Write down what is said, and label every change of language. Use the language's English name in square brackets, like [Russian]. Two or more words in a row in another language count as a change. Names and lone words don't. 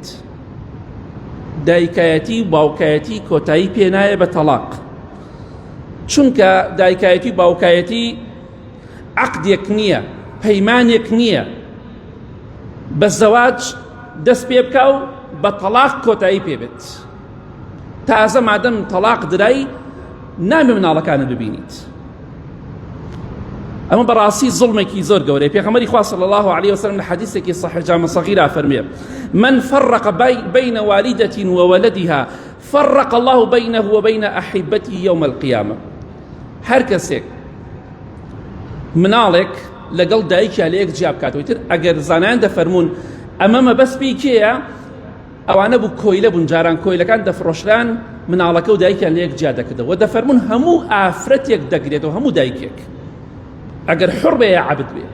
[Central Kurdish] دایکایەتی و باوکایەتی کۆتایی پێ نایە بە تەلاق، چونکە دایکایەتی و باوکایەتی عەقدێک نییە، پەیمانێک نییە بە زەواج دەست پێ بکە و بە تەلاق کۆتایی پێ بێت. تازە مادەم تەلاق درای نامێ مناڵەکانت ببینیت. ئەمە بەڕاستی زوڵمێکی زۆر گەورەیە. پێغەمبەری خوا [Arabic] صلی الله عليه وسلم [Central Kurdish] لە حەدیثێکی صحیح جامع صغیرە فەرمێ: [Arabic] من فرق بين والدة وولدها فرق الله بينه وبين أحبته يوم القيامة. [Central Kurdish] هەر کەسێک مناڵێک لەگەڵ دایکیا لە یەک جیا بکاتەوە، تر ئەگەر زانایان دەفەرمون ئەمە مەبەستی کێیە، ئەوانە بوو کۆیلە بوون، جاران کۆیلەکان دەفرۆشران مناڵەکە و دایکیان لە یەک جیا دەکردەوە. دەفەرمون هەموو ئافرەتێک دەگرێتەوە، هەموو دایکێک، ئەگەر حوڕ بێ یا عەبد بێ.